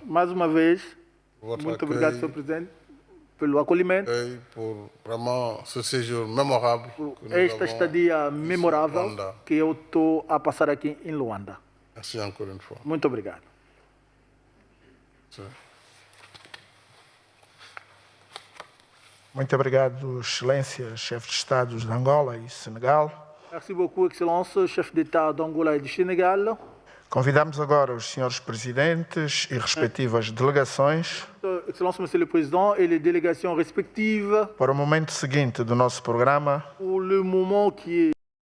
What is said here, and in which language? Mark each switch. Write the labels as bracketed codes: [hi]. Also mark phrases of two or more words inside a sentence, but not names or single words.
[pt] Mais uma vez, [fr] pour votre [pt] muito obrigado, [fr] accueil [pt] Sr. Presidente, pelo acolhimento, [fr] et pour vraiment ce séjour mémorable [pt] por [fr] que nous [pt] esta [fr] avons [pt] estadia [fr] ici au [pt] memorável [fr] Rwanda. [pt] que eu estou a passar aqui em Luanda. [fr] Merci encore une fois. [pt] Muito obrigado. Muito obrigado, Excelência, chefe de Estados de Angola e Senegal. [fr] Merci beaucoup, Excellence, chef d'État d'Angola e de Sénégal. [pt] Convidamos agora os senhores presidentes e respectivas delegações [fr] Excellence, Monsieur le Président, et les délégations respectives [pt] para o momento seguinte do nosso programa, [fr] pour le moment qui est